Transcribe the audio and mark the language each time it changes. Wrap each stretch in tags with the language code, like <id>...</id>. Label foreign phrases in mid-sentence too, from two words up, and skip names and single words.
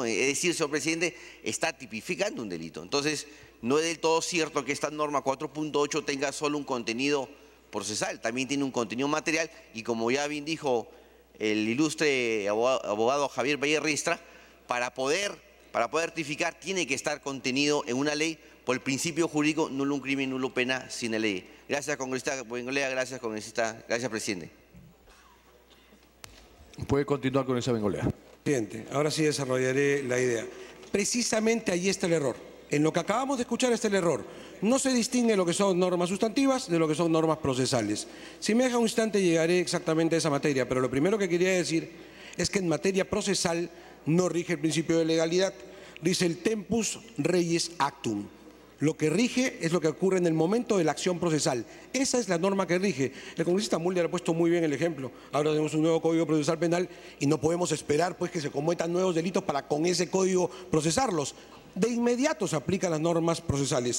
<es>Es decir, señor presidente, está tipificando un delito. Entonces, no es del todo cierto que esta norma 4.8 tenga solo un contenido procesal, también tiene un contenido material y, como ya bien dijo el ilustre abogado Javier Valle Riestra, para poder tipificar tiene que estar contenido en una ley por el principio jurídico</es> <la>nullum crimen nulla pena sine lege.</la> <es>Gracias, congresista Bengolea. Gracias, congresista. Gracias, presidente. Puede continuar, congresista Bengolea. Presidente, ahora sí desarrollaré la idea. Precisamente ahí está el error. En lo que acabamos de escuchar está el error. No se distingue lo que son normas sustantivas de lo que son normas procesales. Si me deja un instante llegaré exactamente a esa materia, pero lo primero que quería decir es que en materia procesal no rige el principio de legalidad, dice el</es> <la>tempus reius actum.</la> <es>Lo que rige es lo que ocurre en el momento de la acción procesal. Esa es la norma que rige. El congresista Mulder ha puesto muy bien el ejemplo. Ahora tenemos un nuevo Código Procesal Penal y no podemos esperar pues, que se cometan nuevos delitos para con ese código procesarlos. De inmediato se aplican las normas procesales.</es>